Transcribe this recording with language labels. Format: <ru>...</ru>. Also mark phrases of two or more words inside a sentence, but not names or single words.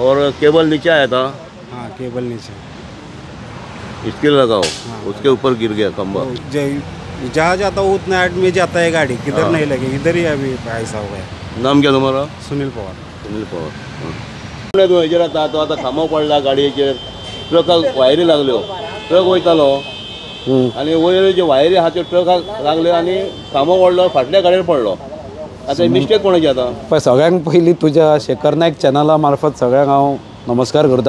<hi>और केबल नीचे आया था. हाँ केबल नीचे. इसके लगाओ. उसके ऊपर गिर गया खंबा. जहाँ जाता हो उतना हाइट में जाता है गाड़ी. किधर नहीं लगे इधर ही अभी ऐसा हो गया. नाम क्या तुम्हारा? सुनील पवार. सुनील पवार.</hi> <kok>तो हेजेर आता खांबो पडला गाडयेचेर. ट्रकाक वायरी लागल्यो. ट्रक वयतालो आनी वयर जे वायरी आहा त्यो ट्रकाक लागल्यो आनी खांबो पडलो फाटल्या गाडयेर पडलो. आतां मिस्टेक कोणाची आतां? पळय सगळ्यांक पयलीं तुज्या शेखर नायक चॅनला मार्फत सगळ्यांक हांव नमस्कार करता.</kok>